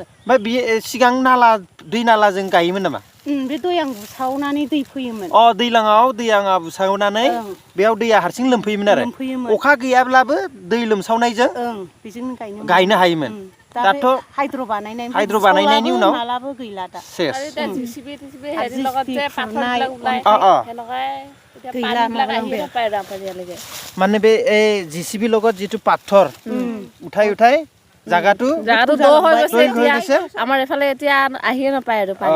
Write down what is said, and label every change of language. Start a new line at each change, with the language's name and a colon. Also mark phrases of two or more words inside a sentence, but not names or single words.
Bodo: ओमफ्राय बे सिगां दै नालाजों गायोमोन नामा बे दैयां बुसावनानै दै फैयोमोन दैलाङाव दैयाङा बुसावनानै बेयाव दैया हारसिं लोमफैयोमोन आरो अखा गैयाब्लाबो दै लोमसावनायजों बेजोंनो गायनो हायोमोन दाथ' हाइद्र बानायनायनि उनाव मालाबो गैला दा
Assamese: মানে বে জিসিবি লগত যেটো পাথৰ উঠাই জাগাটো দ হৈ গৈছে আমাৰ এফালে এতিয়া আহিয়ে নাপায় আৰু পানী